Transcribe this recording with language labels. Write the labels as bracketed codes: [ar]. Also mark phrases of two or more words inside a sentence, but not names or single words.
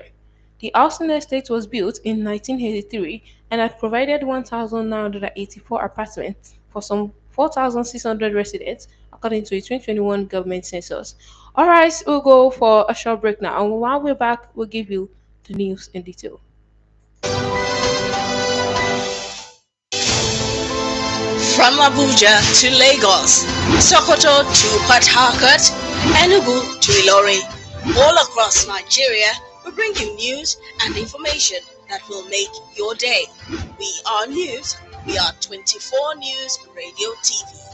[en] The housing estate was built in 1983 and had provided 1,984 apartments for some 4,600 residents, according to a 2021 government census. Alright, we'll go for a short break now, and while we're back, we'll give you the news in detail. From Abuja to Lagos, Sokoto to Port Harcourt, Enugu to Ilorin, all across Nigeria, we bring you news and information that will make your day. We are news. We are 24 News Radio TV.